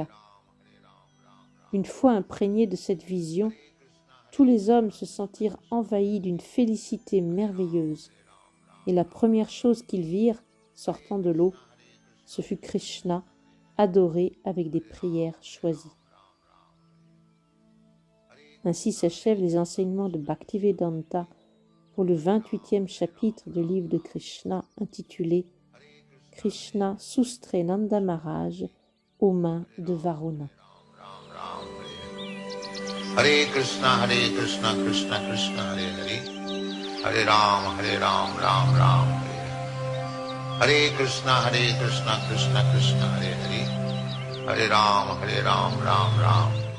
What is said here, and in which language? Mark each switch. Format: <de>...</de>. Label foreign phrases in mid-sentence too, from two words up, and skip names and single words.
<fr>Une fois imprégnés de cette vision, tous les hommes se sentirent envahis d'une félicité merveilleuse, et la première chose qu'ils virent, sortant de l'eau, ce fut Krishna, adoré avec des prières choisies. Ainsi s'achèvent les enseignements de Bhaktivedanta pour le 28e chapitre du livre de Krishna intitulé « Krishna soustrait Nanda Maharaj aux mains de Varuna ».</fr> <sa>हरे कृष्ण, कृष्ण कृष्ण, हरे हरे, हरे राम, राम राम, हरे हरे. हरे कृष्ण, कृष्ण कृष्ण, हरे हरे, हरे राम, राम राम.</sa>